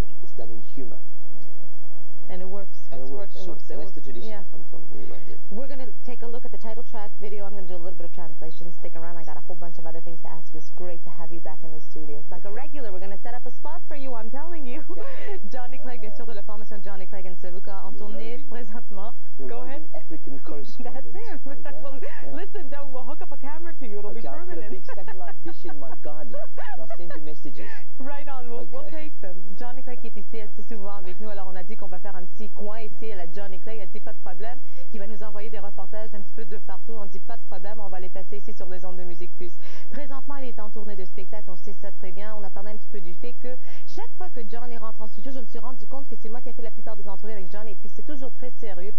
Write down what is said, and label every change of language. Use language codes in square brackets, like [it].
[en] It's done in humor. And it works. And it works. Sure. That's the tradition I come from. Anyway, yeah. We're going to take a look at the title track video. I'm going to do a little bit of translation. Stick around. I got a whole bunch of other things to ask you. It's great to have you back in the studio. It's like a regular. We're going to set up a spot for you, I'm telling you. Okay. [fr] Johnny Clegg, bien sûr, de la formation Johnny Clegg and celui en tournée présentement. [en] Go ahead. African correspondent. That's him. Okay. Well, yeah. Listen, we'll hook up a camera to you. It'll be permanent. I'll put a big satellite dish in my garden and I'll send you messages. Right on, we'll take them. [fr] Johnny Clegg qui est ici assez souvent avec nous. Alors on a dit qu'on va faire un petit coin ici à la Johnny Clegg. Elle dit pas de problème. Qui va nous envoyer des reportages un petit peu de partout. On dit pas de problème. On va les passer ici sur les ondes de Musique Plus. Présentement, il est en tournée de spectacle. On sait ça très bien. On a parlé un petit peu du fait que chaque fois que Johnny rentre en studio, je me suis rendu compte que c'est moi qui ai fait la plupart des entrevues avec Johnny. Et puis c'est toujours très sérieux.